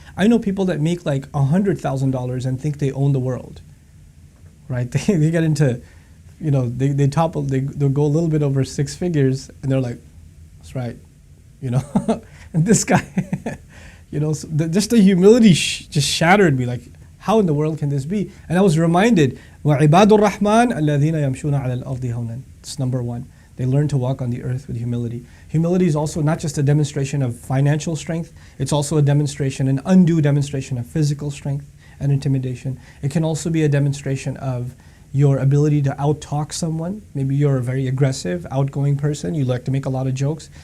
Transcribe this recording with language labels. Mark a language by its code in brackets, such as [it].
[en] I know people that make like $100,000 and think they own the world, right? They get into, you know, they'll go a little bit over six figures, and they're like, that's right, you know. And this guy, you know, just the humility just shattered me. Like, how in the world can this be? And I was reminded, [ar] وَعِبَادُ الرَّحْمَنِ الَّذِينَ يَمْشُونَ عَلَى الْأَرْضِ هَوْنًا. [en] It's number one. They learn to walk on the earth with humility. Humility is also not just a demonstration of financial strength, it's also a demonstration, an undue demonstration of physical strength and intimidation. It can also be a demonstration of your ability to out-talk someone. Maybe you're a very aggressive, outgoing person, you like to make a lot of jokes.